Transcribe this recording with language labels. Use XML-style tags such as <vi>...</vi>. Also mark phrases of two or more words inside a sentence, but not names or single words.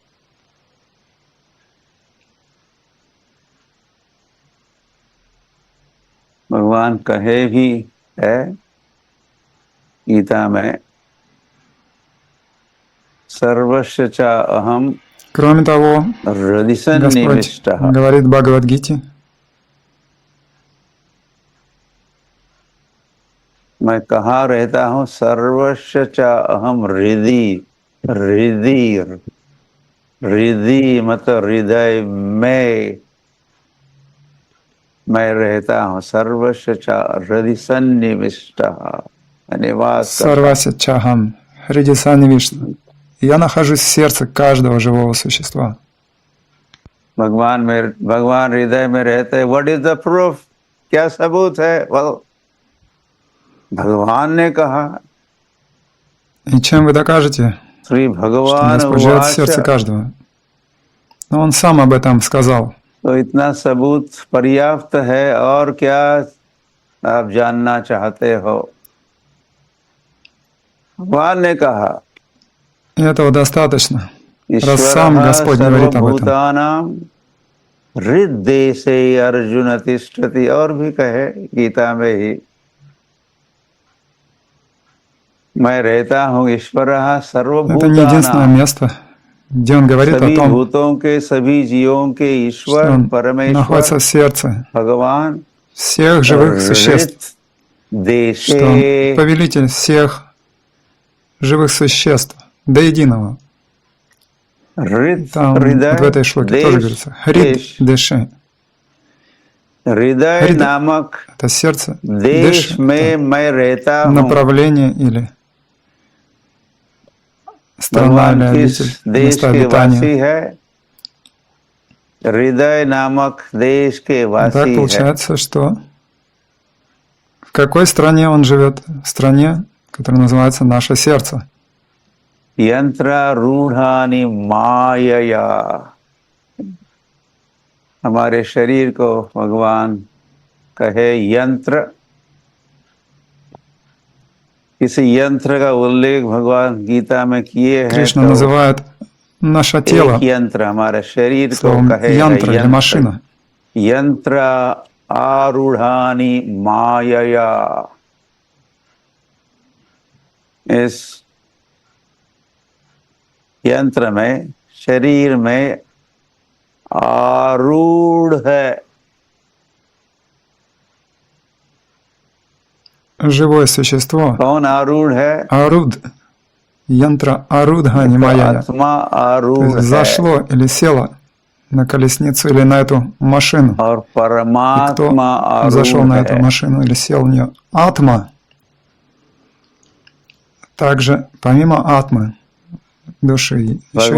<hi>भगवान कहे भी है गीता में</hi> <sa>सर्वस्य च अहम।</sa> <ru>Кроме того, Господь говорит в Бхагавад-гите:</ru> <hi>मैं कहाँ रहता हूँ?</hi> <sa>सर्वस्य च अहम हृदि।</sa> <hi>हृदि मतलब हृदय में मैं रहता हूँ।</hi> <sa>सर्वस्य च हृदि सन्निविष्टः, निवास। सर्वस्य चाहं हृदि सन्निविष्टः.</sa> <ru>Я нахожусь в сердце каждого живого существа.</ru> <hi>भगवान हृदय में रहते हैं।</hi> <en>What is the proof?</en> <hi>क्या सबूत है? Well, भगवान ने कहा।</hi> <ru>И чем вы докажете,</ru> <hi>श्री</hi> <ru>что</ru> <hi>भगवान</hi> <ru>Господь живет в сердце каждого? Но Он сам об этом сказал.</ru> <hi>तो इतना सबूत पर्याप्त है, और क्या आप जानना चाहते हो? भगवान ने कहा।</hi> <ru>Этого достаточно, раз сам Господь говорит об этом.</ru> <hi>हृदय से</hi> <sa>अर्जुन तिष्ठति,</sa> <hi>और भी कहे गीता में ही, मैं रहता हूँ</hi> <sa>ईश्वरः सर्वभूतानां।</sa> <ru>Это не единственное место, где Он говорит о том,</ru> <hi>भूतों के सभी जीवों के ईश्वर परमेश्वर</hi> <ru>находится в сердце</ru> <hi>भगवान</hi> <ru>всех живых существ, что Он повелитель всех живых существ до единого. Там вот в этой шлоке тоже говорится</ru> <sa>हृद् देशे.</sa> <hi>हृदय</hi> <ru>Хрида-</ru> <hi>नामक</hi> <ru>это сердце,</ru> <hi>देश</hi> <ru>Дэш</ru> <hi>में मैं रहता हूँ।</hi> <ru>направление или страна или</ru> <hi>भगवान किस</hi> <ru>обитель,</ru> <hi>देश</hi> <ru>место</ru> <hi>के</hi> <ru>обитания.</ru> <hi>वासी है? हृदय नामक देश के</hi> <ru>Так</ru> <hi>वासी है।</hi> <ru>получается, что в какой стране он живет? В стране, которая называется наше сердце.</ru> <sa>यंत्रारूढ़ानि मायया।</sa> <hi>हमारे शरीर को भगवान कहे यंत्र। किसी यंत्र का उल्लेख भगवान गीता में किए हैं</hi> <ru>Кришна</ru> <hi>तो</hi> <ru>называет наше тело</ru> <hi>एक यंत्र हमारे शरीर को</hi> <ru>словом</ru> <hi>कहेगा</hi> <ru>янтра или</ru> <hi>यंत्र।</hi> <ru>машина.</ru> <sa>यंत्र आरूढ़ानि मायया।</sa> <hi>इस यंत्र में, शरीर में आरूढ़ है।</hi> <ru>Живое существо,</ru> <hi>कौन आरूढ़ है?</hi> <ru>аруд, янтра арudha, не</ru> <hi>तो</hi> <ru>моя.</ru> <hi>आत्मा</hi> <ru>То</ru> <hi>आरूढ़</hi> <ru>есть</ru> <hi>है</hi> <ru>зашло или село на колесницу или на эту машину.</ru> <hi>और</hi> <ru>И кто</ru> <hi>परमात्मा</hi> <ru>зашел</ru> <hi>आरूढ़</hi> <ru>на эту</ru> <hi>है।</hi> <ru>машину или сел в нее? Атма. Также помимо атмы, души, еще и</ru>